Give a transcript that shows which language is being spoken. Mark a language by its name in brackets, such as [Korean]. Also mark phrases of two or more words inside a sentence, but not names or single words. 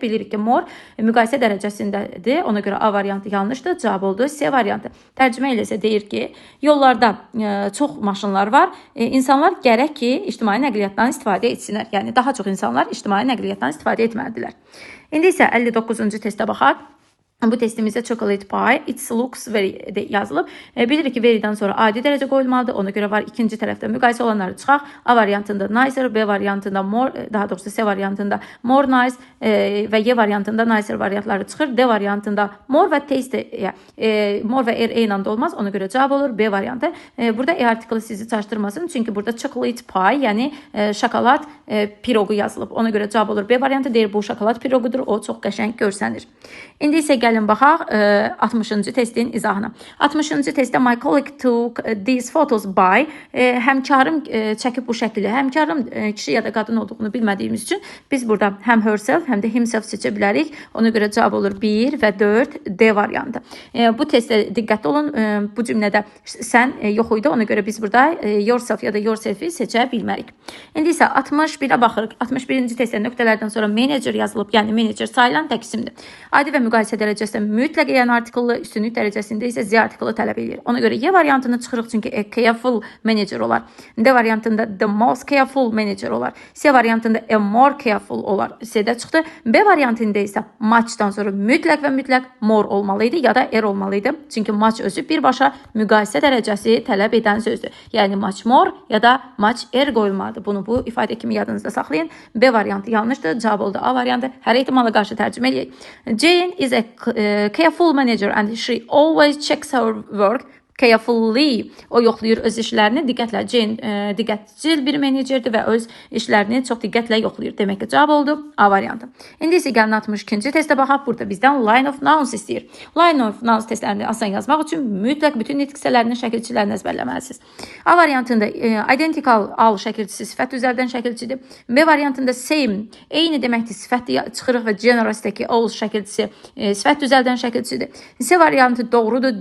[Azerbaijani] Bilirik ki, more müqayisə dərəcəsindədir. Ona görə A variantı yanlışdır. Cavab oldu C variantı. Tərcümə ilə isə deyir ki, yollarda çox maşınlar var. İnsanlar gərək ki, ictimai nəqliyyatdan istifadə etsinlər. Yəni daha çox insanlar ictimai nəqliyyatdan istifadə etməlidirlər. İndi isə 59-cu testə baxaq. Bu testimizdə [English] chocolate pie, it looks very [Azerbaijani] yazılıb. Bilirik ki, verydən sonra adi dərəcə qoyulmalıdır. Ona görə var ikinci tərəfdə müqayisə olanları çıxaq. A variantında nicer, B variantında more, daha doğrusu C variantında more nice və Y variantında nicer variantları çıxır. D variantında more və taste, more və R eyni anda olmaz. Ona görə cavab olur B variantı. Burada E artiklı sizi çaşdırmasın. Çünki burada [English] chocolate pie, [Azerbaijani] yəni şokolad pirogu yazılıb. Ona görə cavab olur B variantı. Deyir bu şokolad pirogudur. O çox qəşəng görsənir. İndi isə gəlin baxaq 60-cı testin izahına. 60-cı testdə [English] my colleague took these photos by [Azerbaijani] həmkarım çəkib bu şəkili. Həmkarım kişi ya da qadın olduğunu bilmədiyimiz üçün biz burada həm herself, həm də himself seçə bilərik. Ona görə cavab olur 1 və 4 D variantı. Bu testdə diqqətli olun. Bu cümlədə sən yox idi. Ona görə biz burada yourself ya da yourself-i seçə bilmərik. İndi isə 61-ə baxırıq. 61-ci testdə nöqtələrdən sonra manager yazılıb. Yəni manager sayılan tək isimdir. Adi və müqayisə dərəcəsində mütləq yəni artikellı, üstünlük dərəcəsində isə Z artiklı tələb edir. Ona görə Y variantını çıxırıq, çünki [English] a careful manager [Azerbaijani] olar. D variantında [English] the most careful manager [Azerbaijani] olar. C variantında [English] a more careful [Azerbaijani] olar. C-də çıxdı. B variantında isə muchdan sonra mütləq və mütləq more olmalıydı ya da er olmalıydı. Çünki much özü birbaşa müqayisə dərəcəsi tələb edən sözdür. Yəni [English] much more [Azerbaijani] ya da [English] much er [Azerbaijani] qoyulmalıdır. Bunu bu ifadə kimi yadınızda saxlayın. B variantı yanlışdır. Cavab oldu A variantı. Hər ehtimala qarşı tərcümə edək. [English] Jane is a careful manager and she always checks her work carefully. [Azerbaijani] O yoxlayır öz işlərini diqqətlə. Jane diqqətcil bir menecerdir və öz işlərini çox diqqətlə yoxlayır. Demək ki, cavab oldu A variantı. İndi isə gəlin 62-ci testə baxaq. Burada bizdən [English] line of nouns [Azerbaijani] istəyir. [English] Line of nouns [Azerbaijani] testlərini asan yazmaq üçün mütləq bütün nitq hissələrinin şəkilçilərini əzbərləməlisiniz. A variantında identical al şəkilçisi sifət üzərdən şəkilçidir. B variantında same eyni deməkdir sifət çıxırıq və generous-dəki all şəkilçisi sifət üzərdən şəkilçidir. C variantı doğrudur.